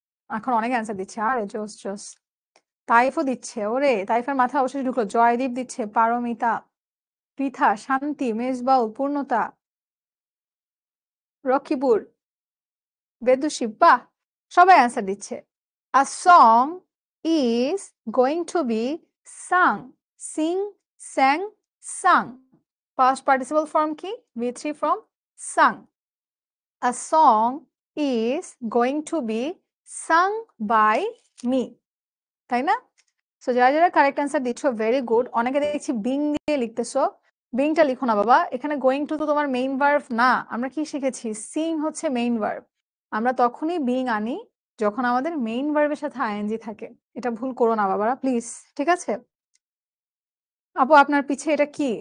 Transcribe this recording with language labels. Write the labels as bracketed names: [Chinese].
[Bangla] এখন অনেক অ্যান্সার দিচ্ছে। আরে জোস জোস। তাইফও দিচ্ছে। ওরে, তাইফের মাথায় অবশ্যই ঢুকলো। জয়দীপ দিচ্ছে, পারমিতা, পৃথা, শান্তি, মেজবাউল, পূর্ণতা, রকিপুর, বেদুশি। বাহ, সবাই অ্যান্সার দিচ্ছে। [English] A song is going to be sung. Sing, sang, sung. Past participle form কি? V3 from sung. A song is going to be sung by me. [Bangla] তাই না? সো যারা যারা কারেক্ট অ্যান্সার দিচ্ছ ভেরি গুড। অনেকে দেখছি being দিয়ে লিখতেছো। বিংটা লিখো না বাবা। এখানে গোয়িং টু তো তোমার মেইন ভার্ব না। আমরা কি শিখেছি? সিং হচ্ছে মেইন ভার্ব। আমরা তখনই বিং আনি যখন আমাদের মেইন ভার্বের সাথে আইএনজি থাকে। এটা ভুল করো না বাবারা, প্লিজ। ঠিক আছে? আপু আপনার পিছে এটা কি?